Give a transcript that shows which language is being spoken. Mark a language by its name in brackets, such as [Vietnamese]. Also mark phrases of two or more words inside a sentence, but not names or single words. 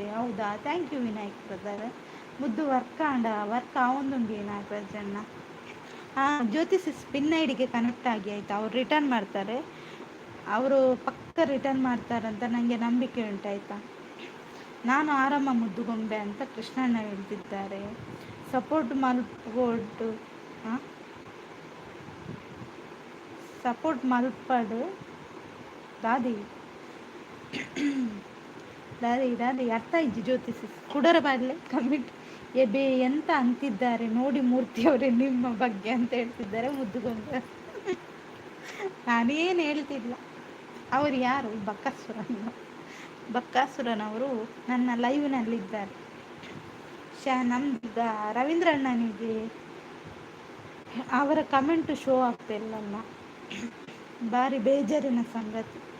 [Kannada] ಹೌದಾ, [English] thank you ವಿನಾಯಕ್ brother. [Kannada] ಮುದ್ದು [Tulu] ವರ್ಕ್ ಆವೊಂದುಂಡು ನಾಗರಾಜಣ್ಣ. [Kannada] ಜ್ಯೋತಿಷಿ ಸ್ಪಿನ್ ಐಡಿಗೆ ಕನೆಕ್ಟ್ ಆಗಿ ಆಯಿತಾ. ಅವ್ರು ರಿಟರ್ನ್ ಮಾಡ್ತಾರೆ, ಅವರು ಪಕ್ಕ ರಿಟರ್ನ್ ಮಾಡ್ತಾರಂತ ನನಗೆ ನಂಬಿಕೆ ಉಂಟಾಯ್ತಾ. ನಾನು ಆರಾಮ ಮುದ್ದುಗೊಂಬೆ ಅಂತ ಕೃಷ್ಣಣ್ಣ ಹೇಳ್ತಿದ್ದಾರೆ. [Tulu] ಸಪೋರ್ಟ್ ಮಲ್ಪಡು ದಾದಿ ಅರ್ಥ ಇಜ್ಜಿ ಜ್ಯೋತಿಷಿ ಕುಡರ ಬಾಡ್ಲೆ ಕಮೆಂಟ್ ಎಬೆ ಎಂತ [Kannada] ಅಂತಿದ್ದಾರೆ ನೋಡಿ ಮೂರ್ತಿಯವರೇ ನಿಮ್ಮ ಬಗ್ಗೆ ಅಂತ ಹೇಳ್ತಿದ್ದಾರೆ ಮುದ್ದುಗೊಂಬೆ. ನಾನೇನು ಹೇಳ್ತಿಲ್ಲ. ಅವರು ಯಾರು? ಬಕ್ಕಸುರ. ಬಕ್ಕಾಸುರನವರು ನನ್ನ ಲೈವ್ನಲ್ಲಿದ್ದಾರೆ. ನಮ್ದೀಗ ರವೀಂದ್ರ ಅಣ್ಣನಿಗೆ ಅವರ ಕಮೆಂಟ್ ಶೋ ಆಗ್ತಿಲ್ಲಲ್ಲ, ಭಾರಿ ಬೇಜಾರಿನ ಸಂಗತಿ.